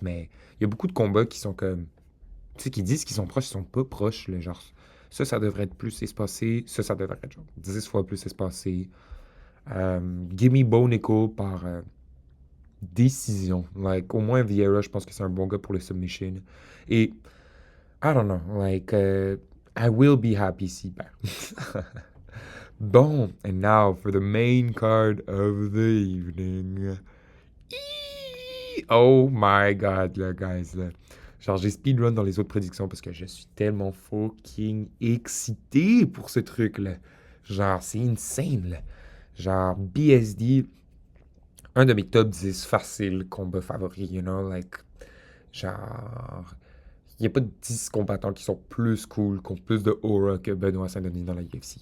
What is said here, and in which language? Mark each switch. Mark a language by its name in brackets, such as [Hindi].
[French] Mais il y a beaucoup de combats qui sont comme. Tu sais, qui disent qu'ils sont proches, ils sont pas proches. Là, genre, ça devrait être plus espacé. Ça devrait être genre 10 fois plus espacé. [English] Gimme Bo Nico [French] par décision. Like, au moins, Vieira, je pense que c'est un bon gars pour les submissions. [English] Et, I don't know, like, I will be happy [French] s'il perd. [English] Bon, and now for the main card of the evening. Oh my god, là, guys, là. [French] Genre, j'ai speedrun dans les autres prédictions parce que je suis tellement fucking excité pour ce truc-là. Genre, c'est insane, là. Genre, BSD, un de mes top 10 faciles combats favoris, [English] you know, like, [French] genre, il n'y a pas de 10 combattants qui sont plus cool, qui ont plus de aura que Benoît Saint-Denis dans la UFC.